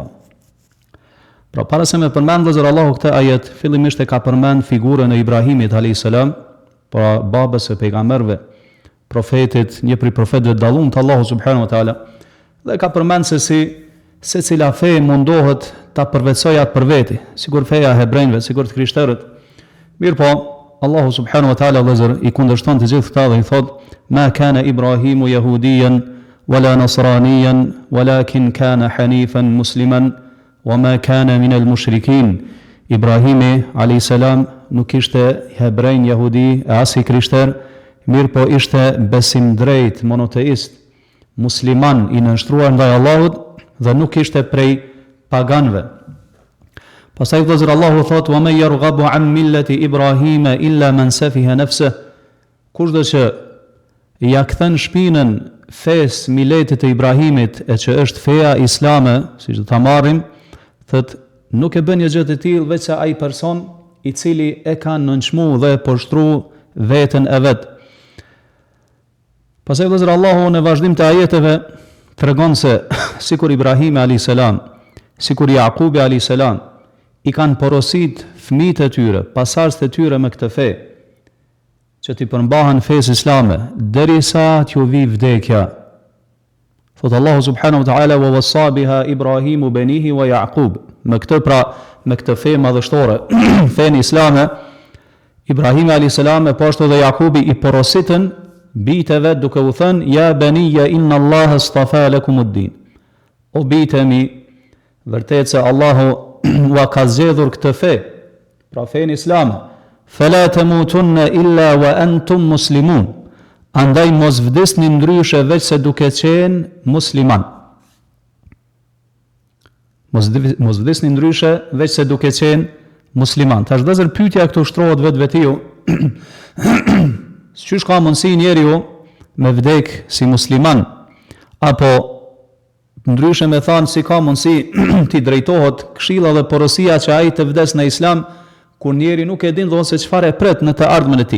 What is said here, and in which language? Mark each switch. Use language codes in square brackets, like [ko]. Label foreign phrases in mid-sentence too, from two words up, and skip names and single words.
[sq] Pra para se me përmend vëllezër Allahu këtë ajet, fillimisht e ka përmend figurën e Ibrahimit [ar] عليه السلام, [sq] pra babës e pejgamberëve, profetit, një prej profetëve të dalluar të Allahu [ar] سبحانه وتعالى, [sq] dhe ka përmend se si secila fe mundohet ta përvetsojë atë për veti, sikur feja e hebrejve, sikur të krishterët. Mirë po, Allahu [ar] سبحانه وتعالى [sq] vëllezër i kundërshton të gjithë këta dhe i thot: [ar] "ما كان إبراهيم يهوديا ولا نصرانيا ولكن كان حنيفا مسلما وما كان من المشركين." [sq] Ibrahimi [ar] عليه السلام [sq] nuk ishte hebrej, jehudi, as i krishter, mirë po ishte besim drejt, monoteist, musliman i nënshtruar ndaj Allahut dhe nuk ishte prej paganëve. Pastaj vëllezër Allahu thot: [ar] "ومن يرغب عن ملة إبراهيم إلا من سفه نفسه." [sq] Kushdo që ja kthen shpinën fes miletit të Ibrahimit, e që është feja islame, siç do ta marrim, thot nuk e bën një gjë të tillë veç se ai person i cili e ka nënçmuar dhe poshtruar veten e vet. Pastaj vëllezër Allahu në vazhdim të ajeteve tregon se sikur Ibrahimi [ar] عليه السلام, [sq] sikur Jakubi [ar] عليه السلام [sq] i kanë porosit fëmijët e tyre, pasardhësit e tyre me këtë fe, që t'i përmbahen fesë islame, derisa t'ju vi vdekja. [ar] Thot الله سبحانه وتعالى ووصى بها إبراهيم بنيه ويعقوب." [sq] Me këtë pra, me këtë fe madhështore, fenë islame, Ibrahimi [ar] عليه السلام [sq] e ashtu dhe Jakubi i porositën biteve duke u thënë: [ar] "يا بني إن الله اصطفى لكم الدين." [sq] O bitemi, vërtet se Allahu wa ka zgjedhur këtë fe, pra fenë islame. [ar] "فلا تموتن إلا وأنتم مسلمون." [sq] Andaj mos vdesni ndryshe veç se duke qenë musliman. Mos vdesni ndryshe veç se duke qenë musliman. Tash vëllezër pyetja këtu shtrohet vetvetiu. Çish ka mundësi njeriu me vdek si musliman, apo ndryshe me thanë si ka mundësi t'i drejtohet këshilla dhe porosia që ai të vdes në islam, kur njeri nuk e din dhe ose çfarë e pret në të ardhmen e tij.